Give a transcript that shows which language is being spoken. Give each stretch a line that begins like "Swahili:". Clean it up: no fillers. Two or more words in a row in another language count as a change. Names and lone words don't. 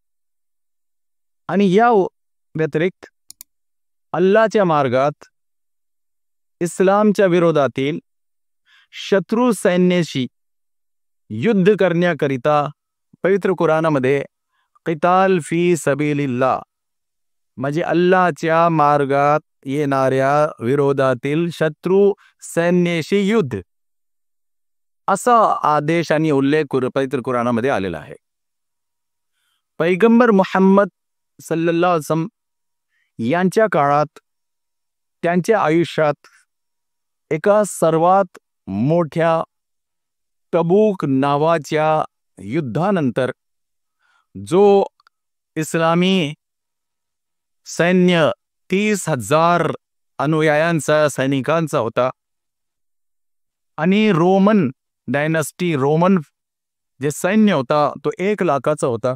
Marathi: आणि या व्यतिरिक्त अल्लाहच्या मार्गात इस्लामच्या विरोधातील शत्रू सैन्याशी युद्ध करण्याकरिता पवित्र कुराणामध्ये
Arabic: قتال في سبيل الله,
Marathi: म्हणजे अल्लाहच्या मार्गात येणाऱ्या विरोधातील शत्रू सैन्याशी युद्ध, असा आदेश आणि उल्लेख पवित्र कुराणामध्ये आलेला आहे. पैगंबर मुहम्मद
Arabic: صلى الله عليه وسلم
Marathi: यांच्या काळात, त्यांच्या आयुष्यात एका सर्वात मोठ्या तबूक नावाच्या युद्धानंतर जो इस्लामी सैन्य 30,000 अनुयायांचा, सैनिकांचा होता, आणि रोमन डायनास्टी, रोमन जे सैन्य होता तो 1,00,000चा होता.